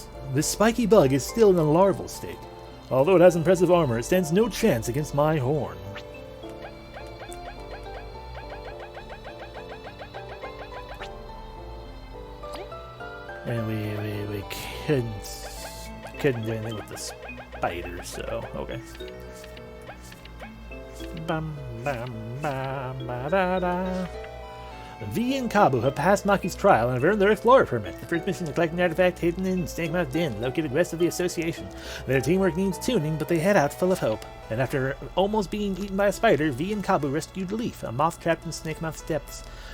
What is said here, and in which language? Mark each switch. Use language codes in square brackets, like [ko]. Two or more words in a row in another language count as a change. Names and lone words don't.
[en] This spiky bug is still in a larval state. Although it has impressive armor, it stands no chance against my horn. And we couldn't do anything with the spider, so okay. Bam bam bam ba da da. V and Kabu have passed Maki's trial and have earned their explorer permit. The first mission is to collect an artifact hidden in Snakemouth Den, located west of the Association. Their teamwork needs tuning, but they head out full of hope. And after almost being eaten by a spider, V and Kabu rescued Leaf, a moth trapped in Snakemouth's depths.